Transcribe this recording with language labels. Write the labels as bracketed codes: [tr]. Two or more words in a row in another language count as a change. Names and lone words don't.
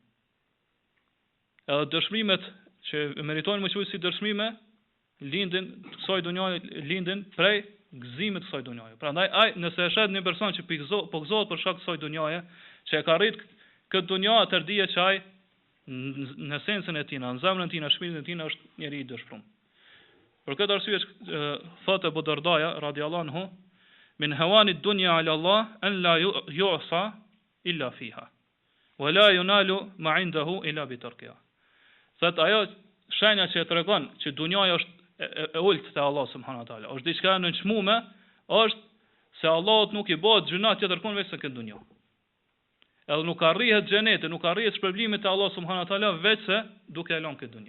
[sq] Edhe dëshmimet që meritojnë më quajtur si dëshmime lindin kësaj dunjaje lindin prej gëzimit të kësaj dunjaje. Prandaj nëse e shet një person që po gëzohet për shkak të kësaj dunjaje, që e ka rrit këtë dunja atë dije që ai në esencën e tij, në zemrën e tij, në shpirtin e tij është njeriu i dëshpëruar. Për këtë arsye thotë [ar] Abu Dardaja رضي الله عنه، من هوان الدنيا على الله أن لا يعصى إلا فيها ولا ينال ما عنده إلا بتركها. [sq] Thotë ajo shenja që tregon që dunjaja është e ulët te [ar] الله سبحانه وتعالى, [sq] është diçka e nënçmuar, është se Allahut nuk i bëhet gjuna tjetër kon veç se këtë dunjë. Edhe nuk arrihet xheneti, nuk arrihet shpërblimi te [ar] الله سبحانه وتعالى [sq] veç se duke e lënë këtë dunjë.